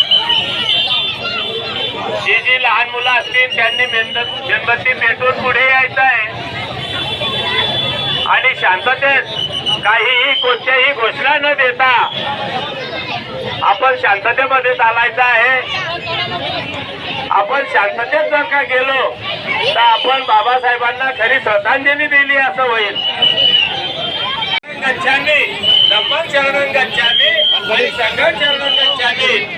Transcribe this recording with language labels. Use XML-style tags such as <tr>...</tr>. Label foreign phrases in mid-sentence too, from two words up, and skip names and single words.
<mr>जी लहान मुलं असतील त्यांनी मेणबत्ती पेटवून पुढे यायचं आहे आणि शांततेत काहीही कोणत्याही घोषणा न देता आपण शांततेमध्ये चालायचं आहे. आपण शांततेत जर का गेलो तर आपण बाबासाहेबांना खरी श्रद्धांजली दिली असं होईल.</mr> <pi>गच्छामी धम्मं शरणं गच्छामी आणि संघं शरणं गच्छामी.</pi>